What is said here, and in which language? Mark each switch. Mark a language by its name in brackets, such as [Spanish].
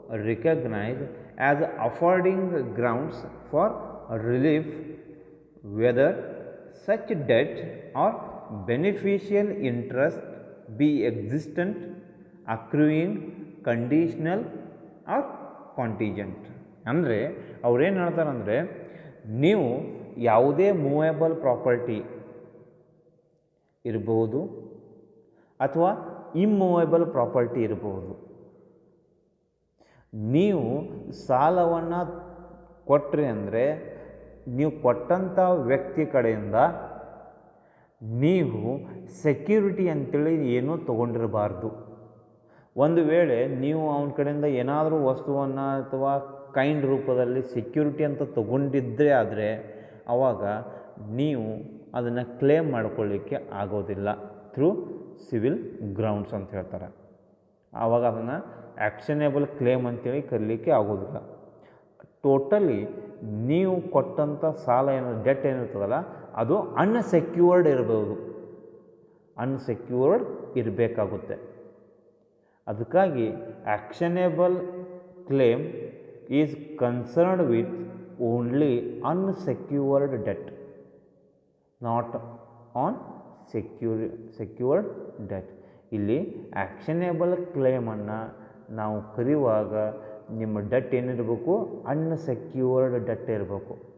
[English] recognize as affording grounds for relief, whether such debt or beneficial interest be existent, accruing, conditional or contingent. [Kannada] ಅಂದರೆ ಅವ್ರೇನು ಹೇಳ್ತಾರಂದರೆ, ನೀವು ಯಾವುದೇ movable property ಇರಬಹುದು ಅಥವಾ immovable property ಇರಬಹುದು, ನೀವು ಸಾಲವನ್ನು ಕೊಟ್ರಿ ಅಂದರೆ ನೀವು ಕೊಟ್ಟಂಥ ವ್ಯಕ್ತಿ ಕಡೆಯಿಂದ ನೀವು ಸೆಕ್ಯೂರಿಟಿ ಅಂತೇಳಿ ಏನೂ ತೊಗೊಂಡಿರಬಾರ್ದು. ಒಂದು ವೇಳೆ ನೀವು ಅವನ ಕಡೆಯಿಂದ ಏನಾದರೂ ವಸ್ತುವನ್ನು ಅಥವಾ ಕೈಂಡ್ ರೂಪದಲ್ಲಿ ಸೆಕ್ಯೂರಿಟಿ ಅಂತ ತೊಗೊಂಡಿದ್ದರೆ ಆದರೆ ಆವಾಗ ನೀವು ಅದನ್ನು ಕ್ಲೇಮ್ ಮಾಡ್ಕೊಳ್ಳಿಕ್ಕೆ ಆಗೋದಿಲ್ಲ [English] through civil grounds [Kannada] ಅಂತ ಹೇಳ್ತಾರೆ. ಆವಾಗ ಅದನ್ನು ಆ್ಯಕ್ಷನೇಬಲ್ ಕ್ಲೇಮ್ ಅಂತೇಳಿ ಕರೀಲಿಕ್ಕೆ ಆಗೋದಿಲ್ಲ. ಟೋಟಲಿ ನೀವು ಕೊಟ್ಟಂಥ ಸಾಲ ಡೆಟ್ ಏನಿರ್ತದಲ್ಲ ಅದು ಅನ್ಸೆಕ್ಯೂರ್ಡ್ ಇರಬಹುದು, ಅನ್ಸೆಕ್ಯೂರ್ಡ್ ಇರಬೇಕಾಗುತ್ತೆ. ಅದಕ್ಕಾಗಿ ಆ್ಯಕ್ಷನೇಬಲ್ claim [English] is concerned with only unsecured debt, not on secured debt. [Kannada] ಇಲ್ಲಿ ಆ್ಯಕ್ಷನೇಬಲ್ ಕ್ಲೇಮನ್ನು ನಾವು ಕರೆಯುವಾಗ ನಿಮ್ಮ ಡೆಟ್ ಏನಿರಬೇಕು, ಅನ್ಸೆಕ್ಯೂರ್ಡ್ ಡೆಟ್ ಇರಬೇಕು.